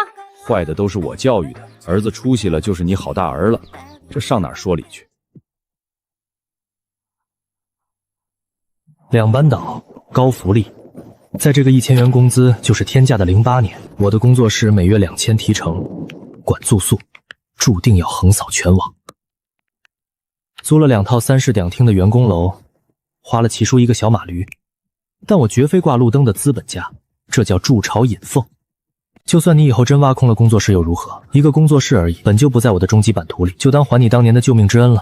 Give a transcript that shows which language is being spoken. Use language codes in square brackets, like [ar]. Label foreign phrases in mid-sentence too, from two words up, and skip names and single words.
[zh] 壞的都是我教育的，兒子出息了就是你好大兒了，這上哪兒說理去？2班倒，高福利，在这個1000元工資就是天價的08年，我的工作室每月 2000提成，管住宿，注定要橫掃全網。租了2套3室2廳的員工樓，花了齐叔一個小馬驢。但我絕非掛路燈的資本家，這叫築巢引鳳。就算你以後真挖空了工作室又如何？一個工作室而已，本就不在我的終極版圖裡，就當還你當年的救命之恩了。